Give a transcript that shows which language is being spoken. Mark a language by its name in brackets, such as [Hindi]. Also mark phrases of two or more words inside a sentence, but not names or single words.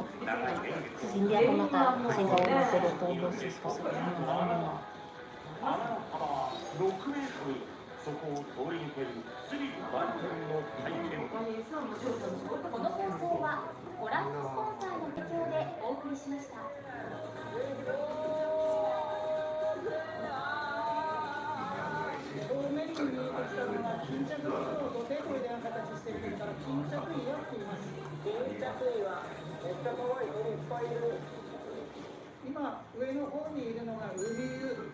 [Filipino] Kasi hindi ako nakasigaw ng tulo-tulo sis kasi ano na. [Japanese] 6 メートルそこを通り抜けるスリル満点の体験。この放送はご覧のスポンサーの提供でお送りしました。今上の方にいるのが海湯。